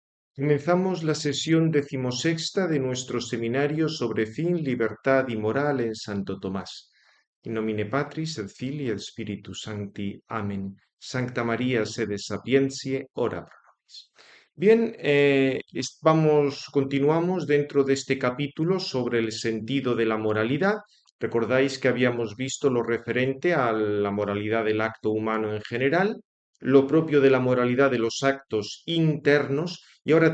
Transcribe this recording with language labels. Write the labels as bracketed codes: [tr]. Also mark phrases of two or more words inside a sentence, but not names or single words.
[es] Comenzamos la sesión decimosexta de nuestro seminario sobre fin, libertad y moral en Santo Tomás. [la] In nomine Patris et Filii et Spiritus Sancti. [es] Amén. [la] Sancta María, sede sapientiae, ora pro nobis. [es] Bien, continuamos dentro de este capítulo sobre el sentido de la moralidad. Recordáis que habíamos visto lo referente a la moralidad del acto humano en general, lo propio de la moralidad de los actos internos, y ahora